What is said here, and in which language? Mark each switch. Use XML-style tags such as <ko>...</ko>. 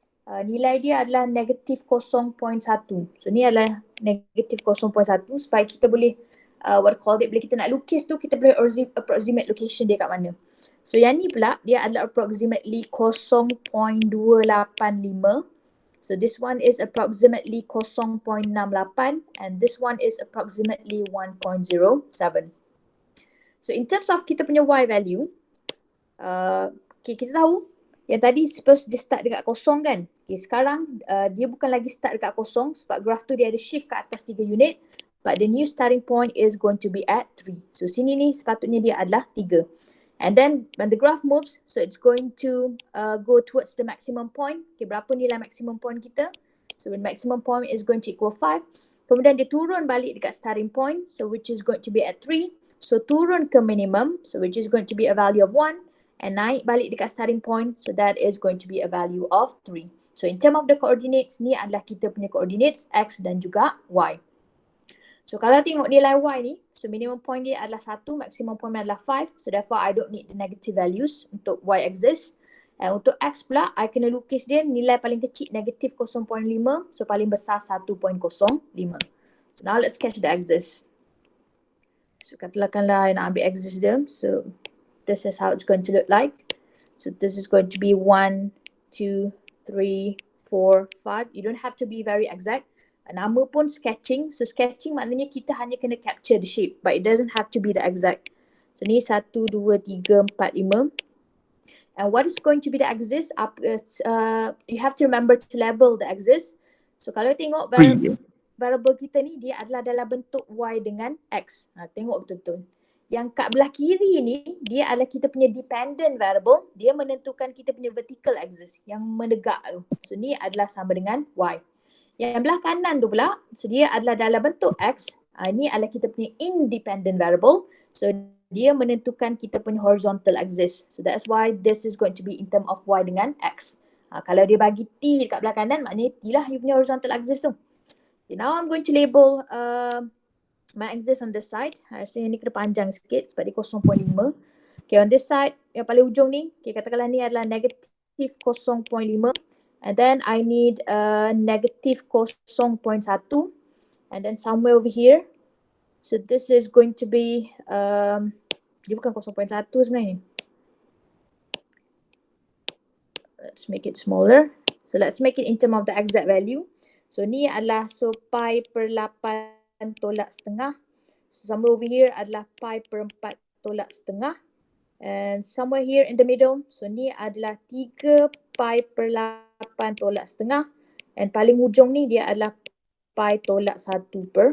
<ms>Nilai dia adalah negatif 0.1. So ni adalah negatif 0.1 supaya kita boleh</ms> <en>what do you call it,</en> <ms>bila kita nak lukis tu kita boleh approximate location dia kat mana. So yang ni pula dia adalah approximately 0.285.</ms> <en>So this one is approximately 0.68 and this one is approximately 1.07. So in terms of</en> <ms>kita punya Y value, okay, kita tahu yang tadi suppose dia start dekat kosong kan. Okay, sekarang dia bukan lagi start dekat kosong sebab graf tu dia ada shift ke atas 3 unit.</ms> <en>But the new starting point is going to be at 3.</en> <ms>So sini ni sepatutnya dia adalah 3.</ms> <en>And then when the graph moves, so it's going to go towards the maximum point. Okay,</en> <ms>berapa nilai maximum point kita?</ms> <en>So the maximum point is going to equal 5.</en> <ms>Kemudian dia turun balik dekat</ms> <en>starting point. So which is going to be at 3. So</en> <ms>turun ke</ms> <en>minimum. So which is going to be a value of 1. And</en> <ms>naik balik dekat</ms> <en>starting point. So that is going to be a value of 3. So in term of the coordinates,</en> <ms>ni adalah kita punya coordinates X dan juga Y. So kalau tengok nilai Y ni, so minimum point dia adalah 1, maximum point adalah 5.</ms> <en>So therefore I don't need the negative values untuk Y axis. And</en> <ms>untuk X pula, I kena lukis dia nilai paling kecil negatif 0.5.</ms> <en>So</en> <ms>paling besar</ms> <en>1.05. So now let's sketch the axis.</en> <ms>So katakanlah I nak ambil axis dia.</ms> <en>So this is how it's going to look like. So this is going to be 1, 2, 3, 4, 5. You don't have to be very exact.</en> <ms>Nama pun sketching. So sketching maknanya kita hanya kena</ms> <en>capture the shape. But it doesn't have to be the exact. So ni 1, 2, 3, 4, 5. And what is going to be the axis? You have to remember to label the axis.</en> <ms>So kalau tengok variable kita ni dia adalah dalam bentuk Y dengan X. Tengok betul-betul. Yang kat belah kiri ni, dia adalah kita punya dependent variable. Dia menentukan kita punya vertical axis yang menegak tu. So ni adalah sama dengan Y. Yang belah kanan tu pula, so dia adalah dalam bentuk X. Ini adalah kita punya independent variable. So dia menentukan kita punya horizontal axis.</ms> <en>So that's why this is going to be in term of Y dengan X.</en> <ms>Kalau dia bagi T dekat belah kanan, maknanya T lah you punya</ms> <en>horizontal axis tu. Okay, now I'm going to label my axis on this side.</en> <ms>So yang ni kena panjang sikit sebab dia 0.5. Okay,</ms> <en>on this side,</en> <ms>yang paling ujung ni, okay, katakanlah ni adalah negatif 0.5.</ms> <en>And then I need negative 0.1. And then somewhere over here. So this is going to be,</en> <ms>dia bukan 0.1 sebenarnya.</ms> <en>Let's make it smaller. So let's make it in term of the exact value.</en> <ms>So ni adalah so pi per 8 tolak setengah. So</ms> <en>somewhere over here</en> <ms>adalah pi per 4 tolak setengah.</ms> <en>And somewhere here in the middle,</en> <ms>so ni adalah 3 pi per 8 tolak setengah. And paling hujung ni dia adalah pi tolak 1/2.</ms>